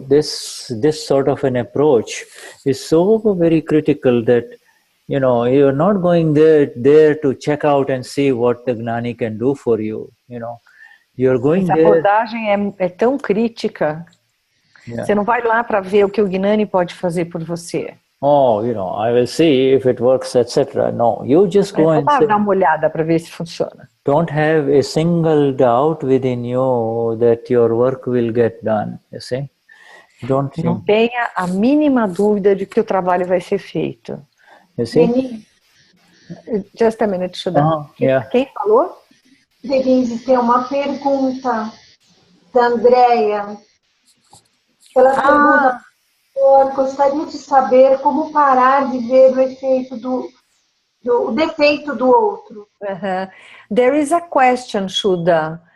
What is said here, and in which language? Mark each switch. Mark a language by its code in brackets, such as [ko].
[en] This sort of an approach is so very critical that you're not going there to check out and see what the Gnani can do for you. You're going [pt] Essa [en] there. [pt] abordagem é tão crítica. [en] Yeah. [pt] Você não vai lá para ver o que o Gnani pode fazer por você. [en] Oh, I will see if it works, etc. No, you just go and [pt] dar uma olhada para ver se funciona. [en] Don't have a single doubt within you that your work will get done. You see? [pt] Não tenha a mínima dúvida de que o trabalho vai ser feito. [en] You see? Denise. Just a minute, Shuddha. Yeah. [pt] Quem falou? Denise, tem uma pergunta da Andrea. Ela pergunta: gostaria de saber como parar de ver o efeito o defeito do outro. [en] There is a question, Shuddha.